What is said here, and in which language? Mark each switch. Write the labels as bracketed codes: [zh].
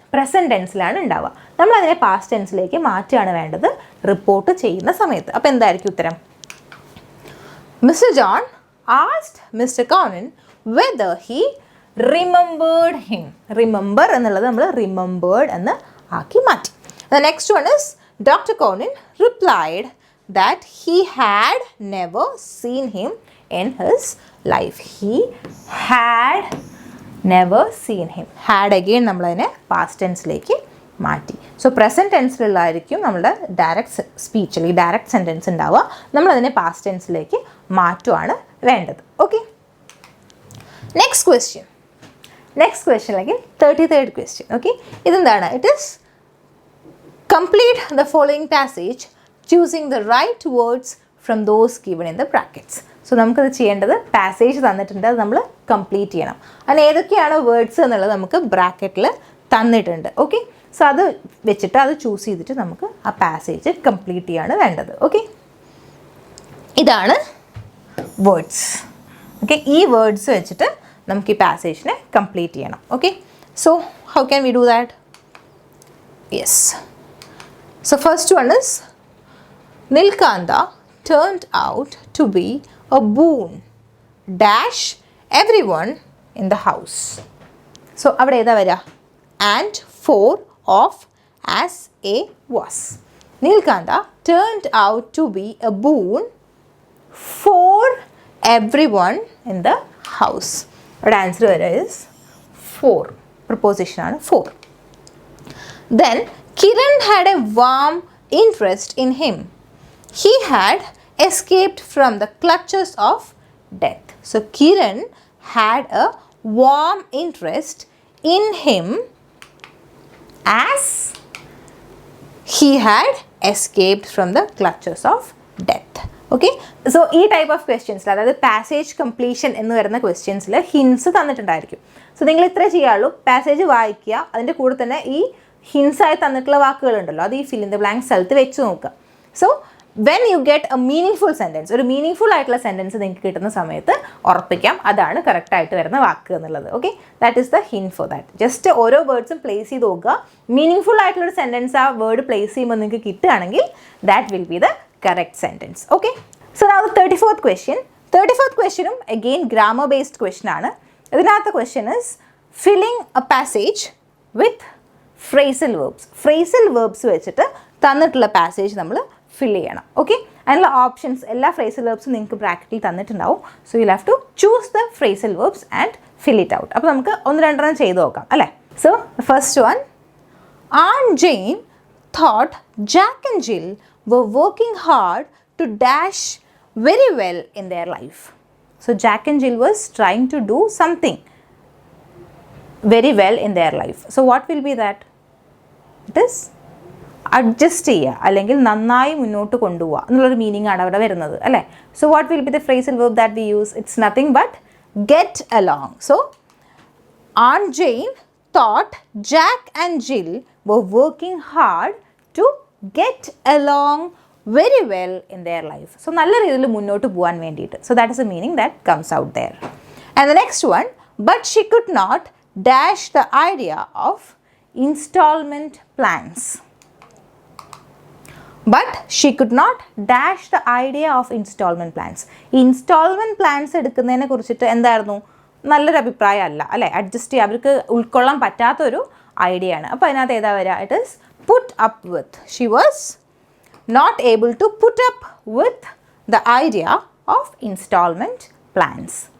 [ml] Present ടെൻസിലാണ് ഉണ്ടാവുക. നമ്മളതിനെ past ടെൻസിലേക്ക് മാറ്റുകയാണ് വേണ്ടത് റിപ്പോർട്ട് ചെയ്യുന്ന സമയത്ത്. അപ്പോൾ എന്തായിരിക്കും ഉത്തരം? [en] Mister John asked mister Kornin whether he remembered him. [ml] Remember എന്നുള്ളത് നമ്മൾ റിമെമ്പേർഡ് എന്ന് ആക്കി മാറ്റി. [en] The next one is doctor Kornin replied that he had never seen him in his life. He had never seen him. Had again [ml] നമ്മളതിനെ [en] past tenseലേക്ക് [ml] മാറ്റി. So present ടെൻസിലുള്ളതായിരിക്കും നമ്മുടെ direct speech അല്ലെങ്കിൽ direct sentence ഉണ്ടാവുക. നമ്മളതിനെ പാസ്റ്റ് ടെൻസിലേക്ക് മാറ്റുകയാണ് വേണ്ടത്. ഓക്കെ, നെക്സ്റ്റ് ക്വസ്റ്റ്യൻ അല്ലെങ്കിൽ 33rd question. Okay, ഇതെന്താണ്? [en] It is complete the following passage choosing the right words from those given in the brackets. [ml] So നമുക്കത് ചെയ്യേണ്ടത് പാസേജ് തന്നിട്ടുണ്ട്, അത് നമ്മൾ കംപ്ലീറ്റ് ചെയ്യണം. അതിന് ഏതൊക്കെയാണ് വേർഡ്സ് എന്നുള്ളത് നമുക്ക് ബ്രാക്കറ്റിൽ തന്നിട്ടുണ്ട്. ഓക്കെ, സോ അത് വെച്ചിട്ട് അത് ചൂസ് ചെയ്തിട്ട് നമുക്ക് ആ പാസേജ് കംപ്ലീറ്റ് ചെയ്യാണ് വേണ്ടത്. ഓക്കെ, ഇതാണ് വേർഡ്സ്. ഓക്കെ, ഈ വേർഡ്സ് വെച്ചിട്ട് നമുക്ക് ഈ പാസേജിനെ കംപ്ലീറ്റ് ചെയ്യണം. [en] Okay, so how can we do that? Yes, so first one is Nilkanta turned out to be a boon dash everyone in the house. So [ml] avade edha vara [en] and for of as a was. Nilkanta turned out to be a boon for everyone in the house. Our answer vara is for. Preposition aanu for. Then Kiran had a warm interest in him. He had escaped from the clutches of death. So Kiran had a warm interest in him as he had escaped from the clutches of death. [ml] Okay, so ഈ type of ക്വസ്റ്റ്യൻസിൽ, അതായത് passage completion എന്ന് വരുന്ന ക്വസ്റ്റ്യൻസിൽ hints തന്നിട്ടുണ്ടായിരിക്കും. So നിങ്ങൾ ഇത്ര ചെയ്യുള്ളൂ, passage വായിക്കുക, അതിൻ്റെ കൂടെ തന്നെ ഈ ഹിൻസായി തന്നിട്ടുള്ള വാക്കുകളുണ്ടല്ലോ, അത് ഈ ഫിൽ ഇൻ ദ ബ്ലാങ്ക് സ്ഥലത്ത് വെച്ച് നോക്കുക. [en] so when you get a meaning sentence, [ml] ഒരു മീനിങ് ആയിട്ടുള്ള സെൻറ്റൻസ് നിങ്ങൾക്ക് കിട്ടുന്ന സമയത്ത് ഉറപ്പിക്കാം അതാണ് കറക്റ്റായിട്ട് വരുന്ന വാക്ക് എന്നുള്ളത്. [en] Okay, that is the hint for that. [ml] Just ഓരോ വേർഡ്സും പ്ലേസ് ചെയ്ത് നോക്കുക, മീനിങ് ആയിട്ടുള്ളൊരു സെൻറ്റൻസ് ആ വേർഡ് പ്ലേസ് ചെയ്യുമ്പോൾ നിങ്ങൾക്ക് കിട്ടുകയാണെങ്കിൽ [en] That will be the correct sentence. Okay, so now the 34th question. [ml] 34th ക്വസ്റ്റ്യനും അഗെയിൻ ഗ്രാമർ ബേസ്ഡ് ക്വസ്റ്റ്യൻ ആണ്. ഇതിനകത്ത് [en] Question is filling a passage with phrasal verbs. [ml] Phrasal verbs വെച്ചിട്ട് തന്നിട്ടുള്ള പാസേജ് നമ്മൾ ഫിൽ ചെയ്യണം. ഓക്കെ, അതിനുള്ള ഓപ്ഷൻസ് എല്ലാ ഫ്രേസൽ വേർബ്സും നിങ്ങൾക്ക് ബ്രാക്കറ്റിൽ തന്നിട്ടുണ്ടാവും. [en] So you have to choose the phrasal verbs and fill it out. [ml] അപ്പോൾ നമുക്ക് ഒന്ന് രണ്ടെണ്ണം ചെയ്ത് നോക്കാം അല്ലേ. [en] So first one, Aunt Jane thought Jack and Jill were working hard to dash very well in their life. So Jack and Jill was trying to do something very well in their life. So what will be that? It is [ml] adjust ചെയ്യുക അല്ലെങ്കിൽ നന്നായി മുന്നോട്ട് കൊണ്ടുപോവുക എന്നുള്ളൊരു meaning ആണ് അവിടെ വരുന്നത് അല്ലേ. [en] So what will be the phrasal verb that we use? It's nothing but get along. So Aunt Jane thought Jack and Jill were working hard to get along very well in their life. [ml] So നല്ല രീതിയിൽ മുന്നോട്ട് പോകാൻ വേണ്ടിയിട്ട്. [en] So that is the meaning that comes out there. And the next one, but she could not dash the idea of installment plans. But she could not dash the idea of installment plans. [ml] Instalment plans എടുക്കുന്നതിനെ കുറിച്ചിട്ട് എന്തായിരുന്നു? നല്ലൊരു അഭിപ്രായം അല്ല അല്ലേ, adjust ചെയ്യുക, അവർക്ക് ഉൾക്കൊള്ളാൻ പറ്റാത്തൊരു ഐഡിയ ആണ്. അപ്പോൾ അതിനകത്ത് ഏതാ വരിക? [en] It is put up with. She was not able to put up with the idea of instalment plans.